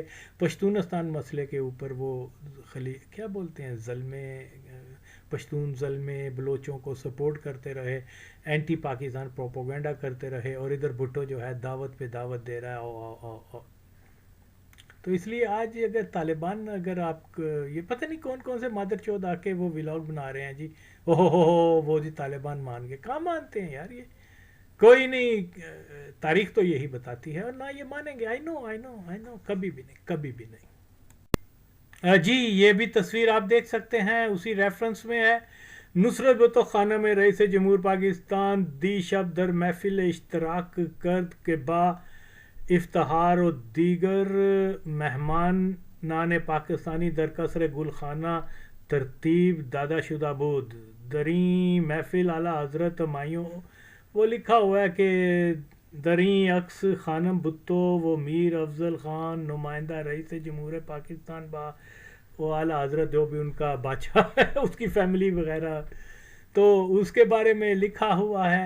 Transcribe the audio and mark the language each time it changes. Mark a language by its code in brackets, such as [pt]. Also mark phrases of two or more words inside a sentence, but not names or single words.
[ur] پشتونستان مسئلے کے اوپر وہ کیا بولتے ہیں، ظلمے پشتون ظلمے بلوچوں کو سپورٹ کرتے رہے، اینٹی پاکستان پروپوگنڈا کرتے رہے، اور ادھر بھٹو جو ہے دعوت پہ دعوت دے رہا ہے تو اس لیے آج اگر طالبان، اگر آپ یہ پتہ نہیں کون کون سے مادر چود آ کے وہ ولاگ بنا رہے ہیں جی، اوہ ہو وہ جی طالبان مان گئے، کہاں مانتے ہیں یار، یہ کوئی نہیں، تاریخ تو یہی بتاتی ہے اور نہ یہ مانیں گے. [en] I know I know I know, [ur] کبھی بھی نہیں، کبھی بھی نہیں. جی یہ بھی تصویر آپ دیکھ سکتے ہیں، اسی ریفرنس میں ہے. [fa] نصرت بھٹو خانہ میں رئیس جمہور پاکستان دی شب در محفل اشتراک کرد کے با افتخار و دیگر مہمانان پاکستانی در قصر گل خانہ ترتیب دادا شدہ بود. دریں محفل اعلیٰ حضرت مایوں [ur] وہ لکھا ہوا ہے کہ [fa] دریں عکس خانم بھٹو و میر افضل خان نمائندہ رئیس جمہور پاکستان با [ur] وہ اعلیٰ حضرت جو بھی ان کا بادشاہ ہے اس کی فیملی وغیرہ، تو اس کے بارے میں لکھا ہوا ہے.